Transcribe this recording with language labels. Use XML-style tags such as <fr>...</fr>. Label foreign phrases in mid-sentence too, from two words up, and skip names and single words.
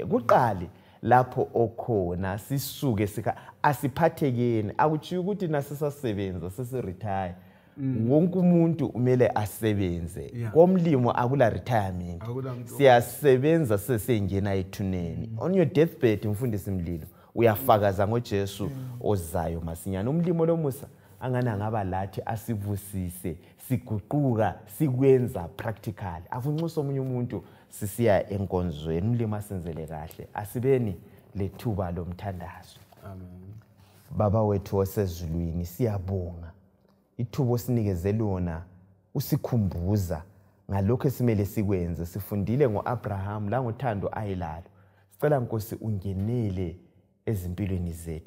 <nd>Kuqale lapho okhona sisuke asiphathekeni. Akuchiyo ukuthi nasisasebenza sesiretire. Wonke umuntu umele asebenze. Komlimo akula retirement. Siyasebenza sesengena ethuneni.</nd> <en>On your deathbed</en> <nd>mfundisi Mlilo uyafakaza ngoJesu ozayo masinyana. Umlimo lomusa angana ngaba lathi asivusise siguquka sikwenza practical. Akunxusa omunye umuntu sisiya enkonzweni. Umlimo asenzele kahle. Asibeni lethuba lomthandazo. Amen. Baba wethu osezulwini siyabonga. Ithubo osinikeze lona usikhumbuza ngalokho esimele sikwenze. Sifundile ngoAbraham la ngothando ayilalo. Sicela Nkosi ungenele ezimpilweni zethu.</nd>